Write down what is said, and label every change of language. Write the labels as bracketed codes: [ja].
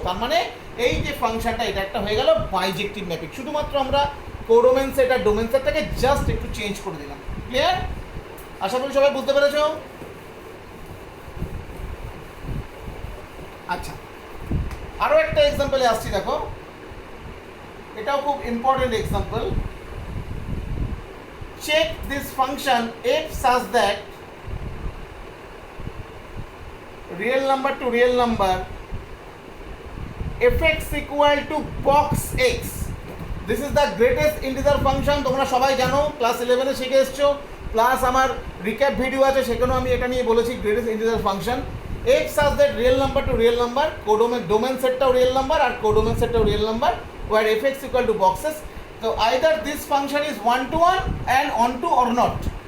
[bn] তার মানে এই যে ফাংশনটা, এটা একটা হয়ে গেল বাইজেক্টিভ ম্যাপিং, শুধুমাত্র আমরা কোডোমেন সেট আর ডোমেন সেটটাকে জাস্ট একটু চেঞ্জ করে দিলাম। ক্লিয়ার? আশা করি সবাই বুঝতে পেরেছো। আচ্ছা, আরও একটা এক্সাম্পলে আসছি, দেখো এটাও খুব important example. [en] Check this function f such that real number to real number fx equal to box x. This is the greatest integer function, [bn] তোমরা সবাই জানো, ক্লাস 11-এ শিখে এসছো, প্লাস আমার রিক্যাপ ভিডিও আছে সেখানেও আমি এটা নিয়ে বলেছি, greatest integer function. [en] f such that real number to real number, [bn] domain সেটটাও real number [en] আর কোডোমেন সেটটাও real number, where fx equal to boxes. So either this function is 1-to-1 and onto or not.